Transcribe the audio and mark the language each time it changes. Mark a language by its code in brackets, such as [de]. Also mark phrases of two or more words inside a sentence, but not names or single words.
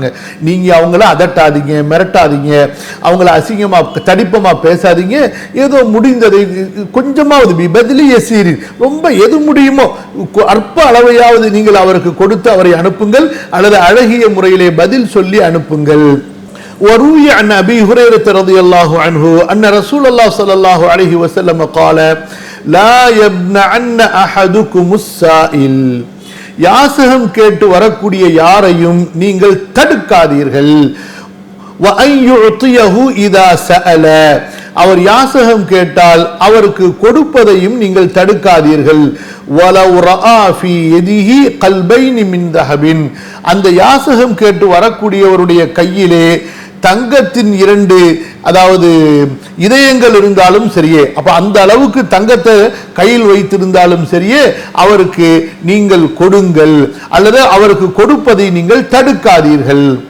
[ta] நீங்க அவங்கள அதட்டாதீங்க, மிரட்டாதீங்க, அவங்கள அசிங்கமா தடிப்பமா பேசாதீங்க. ஏதோ முடிந்ததை கொஞ்சமாவது [ar] بشيء يسير, [ta] ரொம்ப எது முடியுமோ அற்ப அளவையாவது நீங்கள் அவருக்கு கொடுத்து அவரை அனுப்புங்கள் அல்லது அழகிய முறையிலே பதில் சொல்லி அனுப்புங்கள். [ar] وروي عن أبي هريرة رضي الله عنه أن رسول الله صلى الله عليه وسلم قال لا يمنعن أحدكم السائل. [ta] யாசகம் கேட்டு வரக்கூடிய யாரையும் நீங்கள் தடுக்காதீர்கள். [ar] وأن يعطيه إذا سأل, [ta] அவர் யாசகம் கேட்டால் அவருக்கு கொடுப்பதையும் நீங்கள் தடுக்காதீர்கள். [ar] وَلَوْ رَأَى فِي يَدِهِ قَلْبَيْنِ مِنْ ذَهَبٍ, [ta] அந்த யாசகம் கேட்டு வரக்கூடியவருடைய கையிலே தங்கத்தின் 2 அதாவது இதயங்கள் இருந்தாலும் சரியே, அப்ப அந்த அளவுக்கு தங்கத்தை கையில் வைத்திருந்தாலும் சரியே அவருக்கு நீங்கள் கொடுங்கள் அல்லது அவருக்கு கொடுப்பதை நீங்கள் தடுக்காதீர்கள்.